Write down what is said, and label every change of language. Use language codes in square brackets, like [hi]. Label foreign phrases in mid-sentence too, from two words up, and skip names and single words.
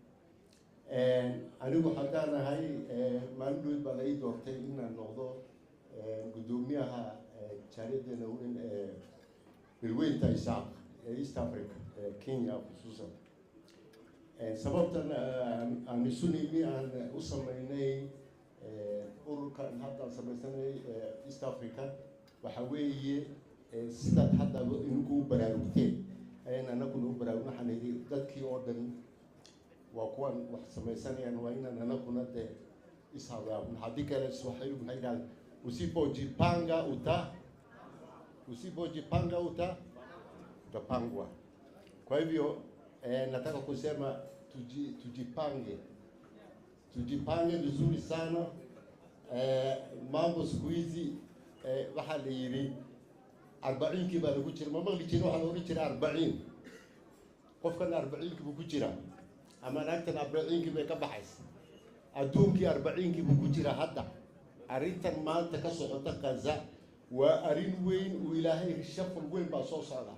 [so] anigu haddaan ahay maalin dhoweyd baa la ii doortay inaan noqdo guddoomiyaha jaariyadeena weyn bilweynta isaaq ee East Africa Kenya khusuusan sababtan aan isu nimi aan u sameynay ururkan hadda samaysanay East Africa waxa weeye sidaad hadda inugu baraarugteen ayaan anaguna u baraarugno. Waxaan idhi dadkii oo dhan waa kuwan wax samaysanayaan, waa inaan anaguna dee ishadaabno. Haddii kale Swahili maxay yidhahdeen [sw] usipojipanga utapangwa. Kwa hivyo nataka kusema tujipange vizuri sana. Mambo siku hizi [so] waxaa la yidhi 40 baa lagu jira, ma maqli jirin waxaa la oran jiray 40. Qofkan 40 buu ku jiraa, ama naagtan 40 bay ka baxaysa. Adduunkii 40 buu ku jira hadda. Arrintan maanta ka socota Gaza waa arrin weyn oo Ilaahay rishafal weyn baa soo socda.